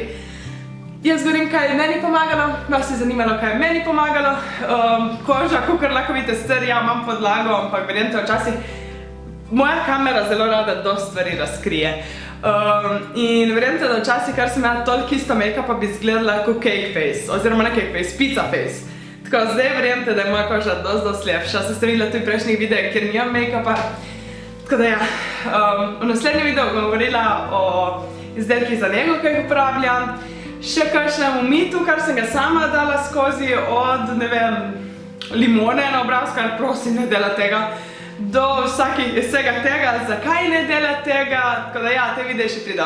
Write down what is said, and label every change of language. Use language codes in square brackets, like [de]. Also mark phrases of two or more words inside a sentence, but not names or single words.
[sl] Jaz govorim, kaj je meni pomagalo, vas je zanimalo, kaj je meni pomagalo. Koža, kakor lahko vidite, sicer ja, imam podlago, ampak verjemite, včasih moja kamera zelo rada dosti stvari razkrije. In verjemite, da včasih, kar sem imela toliko isto make-upa, bi izgledala kot [en] cake face, [sl] oziroma ne [en] cake face, pizza face. [sl] Tako, zdaj verjemite, da je moja koža dosti lepša. Se ste videli tudi v prejšnjih videih, kjer nimam make-upa. Tako da ja, v naslednjem videu bom govorila o izdelkih za nego, ki jih uporabljam, še kakšnemu mitu, kar sem ga sama dala skozi, od, ne vem, limone na obraz, kar prosim, ne dela tega, do vsega tega, zakaj ne dela tega, tako da ja, te videe še prido.